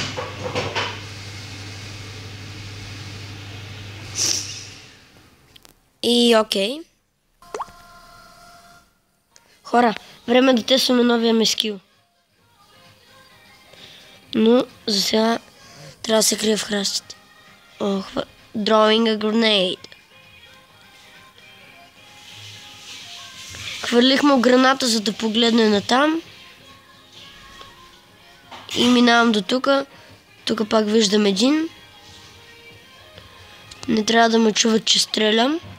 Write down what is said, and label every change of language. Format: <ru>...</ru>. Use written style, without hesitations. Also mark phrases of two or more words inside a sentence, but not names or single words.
<bg>И окей. Хора, време да тестваме новия ми скил. Но за сега трябва да се крия в храстите.</bg> <en>Drawing a grenade.</en> <bg>Хвърлих му граната, за да погледне натам. И минавам до тука. Тук пак виждам един. Не трябва да ме чуват, че стрелям.</bg>